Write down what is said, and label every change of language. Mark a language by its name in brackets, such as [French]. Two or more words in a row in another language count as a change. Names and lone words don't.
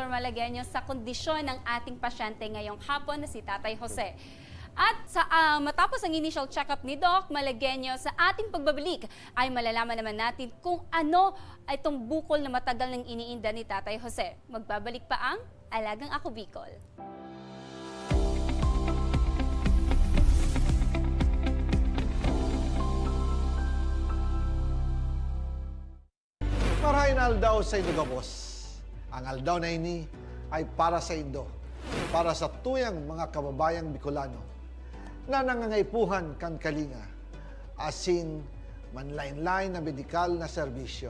[Filipino] Malagueño sa kondisyon ng ating pasyente ngayong hapon na si Tatay Jose. At matapos ang initial check-up ni Doc Malagueño, sa ating pagbabalik ay malalaman naman natin kung ano itong bukol na matagal nang iniinda ni Tatay Jose. Magbabalik pa ang Alagang Ako Bicol. [Bikol] Marahin aldaw sa Indo Gabos. Ang aldaw na ini ay para sa Indo, para sa tuyang mga kababayang Bicolano na nangangaipuhan kan kalinga, asin manlain-lain na medikal na serbisyo.